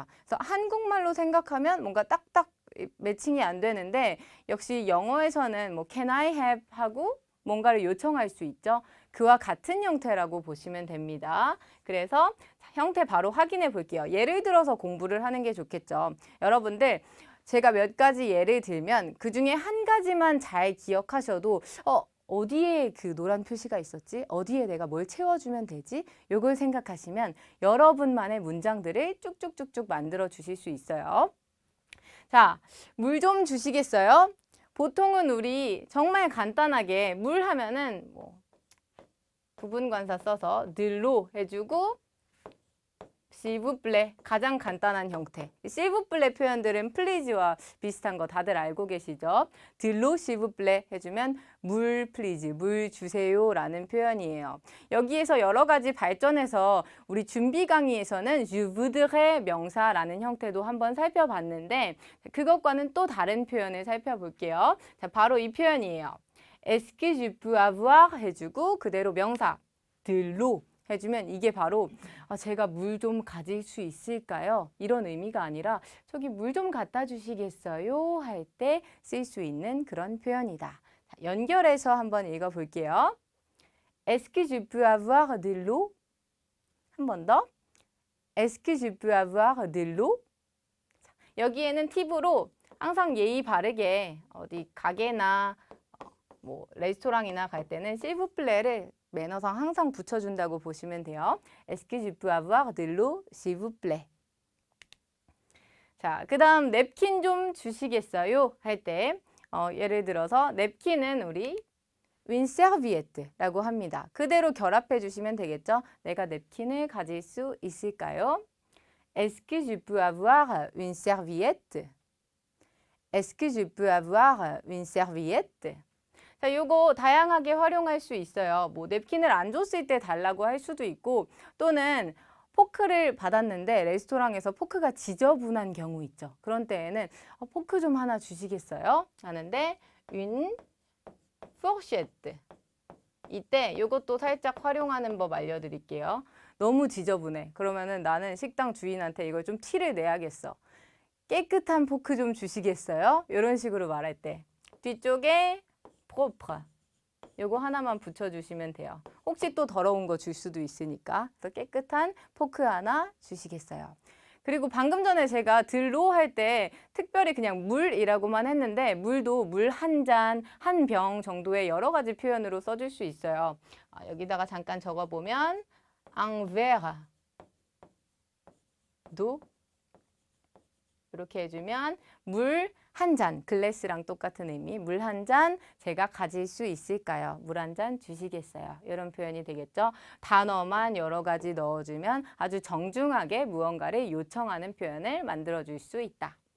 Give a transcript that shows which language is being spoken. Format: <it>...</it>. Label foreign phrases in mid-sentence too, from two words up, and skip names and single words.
<ko>그래서 한국말로 생각하면 뭔가 딱딱 매칭이 안 되는데 역시 영어에서는</ko> <en>can I have</en> <ko>하고 뭔가를 요청할 수 있죠. 그와 같은 형태라고 보시면 됩니다. 그래서 형태 바로 확인해 볼게요. 예를 들어서 공부를 하는 게 좋겠죠. 여러분들 제가 몇 가지 예를 들면 그 중에 한 가지만 잘 기억하셔도 어디에 그 노란 표시가 있었지? 어디에 내가 뭘 채워주면 되지? 요걸 생각하시면 여러분만의 문장들을 쭉쭉쭉쭉 만들어 주실 수 있어요. 자, 물 좀 주시겠어요? 보통은 우리 정말 간단하게 물 하면은 부분관사 써서 들로 해주고</ko> <fr>s'il vous plaît</fr> <ko>가장 간단한 형태.</ko> <fr>s'il vous plaît</fr> <ko>표현들은 please와 비슷한 거 다들 알고 계시죠? 들로</ko> <fr>s'il vous plaît</fr> <ko>해주면 물 please, 물 주세요 라는 표현이에요. 여기에서 여러 가지 발전해서 우리 준비 강의에서는</ko> <fr>je voudrais</fr> <ko>명사라는 형태도 한번 살펴봤는데 그것과는 또 다른 표현을 살펴볼게요. 자, 바로 이 표현이에요.</ko> <fr>Est-ce que je peux avoir</fr> <ko>해주고 그대로 명사 들로 해주면 이게 바로 제가 물 좀 가질 수 있을까요? 이런 의미가 아니라 저기 물 좀 갖다 주시겠어요? 할 때 쓸 수 있는 그런 표현이다. 자, 연결해서 한번 읽어볼게요.</ko> <fr>Est-ce que je peux avoir de l'eau?</fr> <ko>한 번 더.</ko> <fr>Est-ce que je peux avoir de l'eau?</fr> <ko>여기에는 팁으로 항상 예의 바르게 어디 가게나 뭐 레스토랑이나 갈 때는</ko> <fr>s'il-vous-plaît</fr> <ko>를 매너상 항상 붙여준다고 보시면 돼요.</ko> <fr>Est-ce que je peux avoir de l'eau, s'il vous plaît?</fr> <ko>자, 그 다음 냅킨 좀 주시겠어요? 할 때 예를 들어서 냅킨은 우리</ko> <fr>une serviette</fr> <ko>라고 합니다. 그대로 결합해 주시면 되겠죠? 내가 냅킨을 가질 수 있을까요?</ko> <fr>Est-ce que je peux avoir une serviette? Est-ce que je peux avoir une serviette?</fr> <ko>자, 요거 다양하게 활용할 수 있어요. 뭐 냅킨을 안 줬을 때 달라고 할 수도 있고 또는 포크를 받았는데 레스토랑에서 포크가 지저분한 경우 있죠. 그런 때에는 포크 좀 하나 주시겠어요?</ko> <fr>하는데 une fourchette.</fr> <ko>이때 요것도 살짝 활용하는 법 알려드릴게요. 너무 지저분해. 그러면은 나는 식당 주인한테 이걸 좀 티를 내야겠어. 깨끗한 포크 좀 주시겠어요? 이런 식으로 말할 때 뒤쪽에 propre 요거 하나만 붙여주시면 돼요. 혹시 또 더러운 거 줄 수도 있으니까 그래서 깨끗한 포크 하나 주시겠어요? 그리고 방금 전에 제가 들로 할 때 특별히 그냥 물이라고만 했는데 물도 물 한 잔, 한 병 정도의 여러 가지 표현으로 써줄 수 있어요. 여기다가 잠깐 적어보면</ko> <fr>un verre d'eau</fr> <ko>이렇게 해주면 물 한 잔, 글래스랑 똑같은 의미, 물 한 잔 제가 가질 수 있을까요? 물 한 잔 주시겠어요? 이런 표현이 되겠죠. 단어만 여러 가지 넣어주면 아주 정중하게 무언가를 요청하는 표현을 만들어줄 수 있다.</ko>